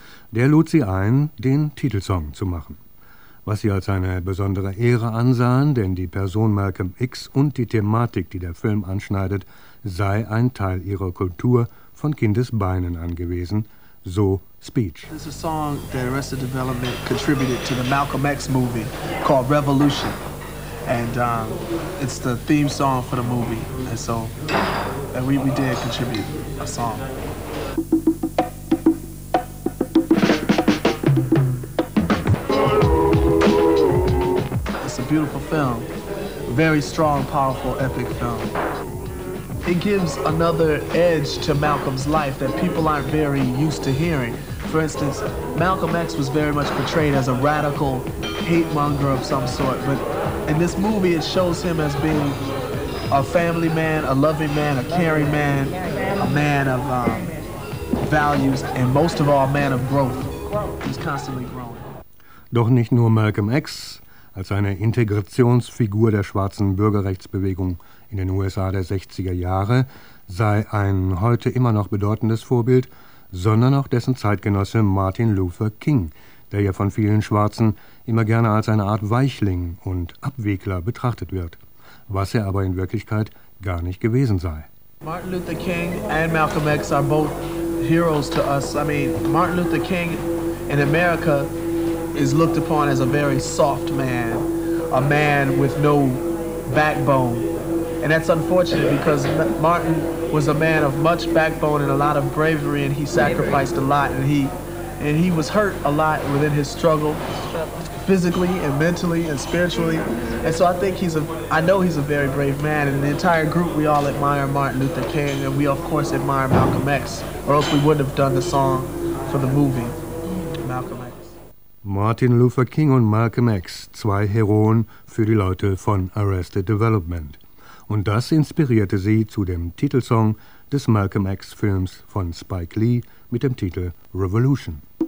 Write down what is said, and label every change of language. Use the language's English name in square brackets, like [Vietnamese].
[German] Der lud sie ein, den Titelsong zu machen. Was sie als eine besondere Ehre ansahen, denn die Person Malcolm X und die Thematik, die der Film anschneidet, sei ein Teil ihrer Kultur von Kindesbeinen an gewesen, so Speech. [English] This is a song that Arrested Development contributed to the Malcolm X movie called Revolution. And it's the theme song for the movie. And so and we did contribute a song. It's a beautiful film. Very strong, powerful, epic film. It gives another edge to Malcolm's life that people aren't very used to hearing. For instance, Malcolm X was very much portrayed as a radical hate monger of some sort, but in this movie it shows him as being a family man, a loving man, a caring man, a man of values, and most of all, a man of growth. He's constantly growing. [German] Doch nicht nur Malcolm X als eine Integrationsfigur der schwarzen Bürgerrechtsbewegung in den USA der 60er Jahre sei ein heute immer noch bedeutendes Vorbild, sondern auch dessen Zeitgenosse Martin Luther King, der ja von vielen Schwarzen immer gerne als eine Art Weichling und Abwegler betrachtet wird, was er aber in Wirklichkeit gar nicht gewesen sei. [English] Martin Luther King and Malcolm X are both heroes to us. I mean, Martin Luther King in America is looked upon as a very soft man, a man with no backbone. And that's unfortunate because Martin was a man of much backbone and a lot of bravery, and he sacrificed a lot, and he was hurt a lot within his struggle, physically and mentally and spiritually. And so I know he's a very brave man, and the entire group, we all admire Martin Luther King, and we of course admire Malcolm X, or else we wouldn't have done the song for the movie, Malcolm X. [German] Martin Luther King und Malcolm X, zwei Heroen für die Leute von Arrested Development. Und das inspirierte sie zu dem Titelsong des Malcolm X-Films von Spike Lee mit dem Titel Revolution.